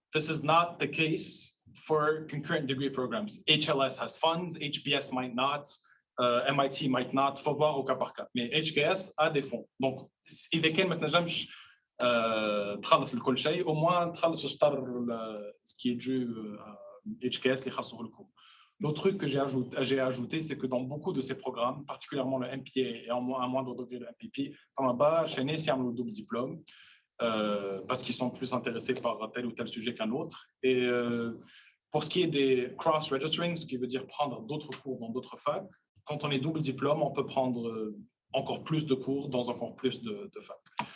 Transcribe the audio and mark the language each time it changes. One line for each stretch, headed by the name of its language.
English: This is not the case for concurrent degree programs. HLS has funds, HBS might not, MIT might not,
French: faut voir au cas par cas. Mais HKS a des fonds.
Arabic: Donc, إذا كان ما تنجمش تخلص لكل شيء
French: au moins
Arabic: تخلص شطر
French: ce qui est dû
Arabic: HKS اللي خلصوه لكم.
French: L'autre truc que j'ai ajouté, c'est que dans beaucoup de ces programmes, particulièrement le MPA et à un moindre degré le MPP, chez nous, c'est un double diplôme parce qu'ils sont plus intéressés par tel ou tel sujet qu'un autre. Et pour ce qui est des cross-registering, ce qui veut dire prendre d'autres cours dans d'autres facs, quand on est double diplôme, on peut prendre encore plus de cours dans encore plus de facs.